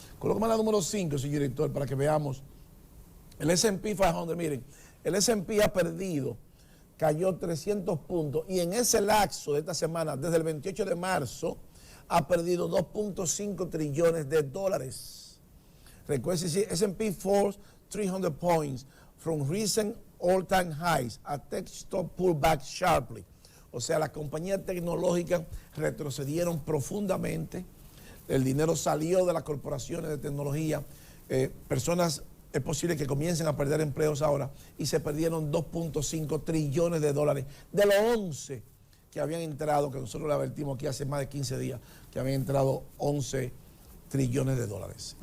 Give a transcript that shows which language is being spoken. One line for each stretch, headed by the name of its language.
Spanish: Colócame la número 5, señor director, para que veamos el S&P 500. Miren, el S&P ha perdido, cayó 300 puntos y en ese lapso de esta semana, desde el 28 de marzo, ha perdido 2.5 trillones de dólares.
English: Recuerden, S&P falls 300 points from recent all-time highs, a tech stock pulled back sharply.
Spanish: O sea, las compañías tecnológicas retrocedieron profundamente, el dinero salió de las corporaciones de tecnología, personas, es posible que comiencen a perder empleos ahora, y se perdieron 2.5 trillones de dólares, de los 11 que habían entrado, que nosotros le advertimos aquí hace más de 15 días, que habían entrado 11 trillones de dólares.